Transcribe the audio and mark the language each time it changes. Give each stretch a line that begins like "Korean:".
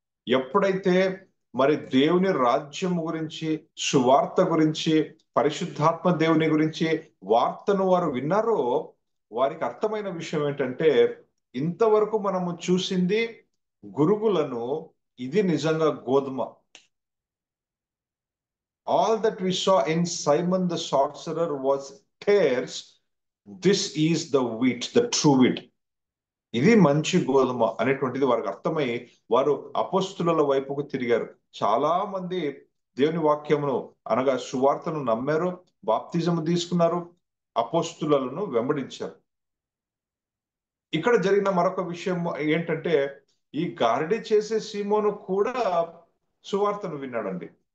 Telugu: ఎప్పుడైతే మరి దేవుని రాజ్యం గురించి, సువార్త గురించి, పరిశుద్ధాత్మ దేవుని గురించి వార్తను వారు విన్నారో, వారికి అర్థమైన విషయం ఏంటంటే, ఇంతవరకు మనము చూసింది గురుగులను, ఇది నిజంగా గోధుమ.
English: All that we saw in Simon the sorcerer was tares. This is the wheat, the true wheat.
Telugu: ఇది మంచి గోధుమ అనేటువంటిది వారికి అర్థమై వారు అపోస్తుల వైపుకు తిరిగారు. చాలా మంది దేవుని వాక్యమును అనగా సువార్తను నమ్మారు, బాప్తిజము తీసుకున్నారు, అపోస్తులను వెంబడించారు. ఇక్కడ జరిగిన మరొక విషయం ఏంటంటే, ఈ గారడి చేసే సీమోను కూడా సువార్తను విన్నాడండి.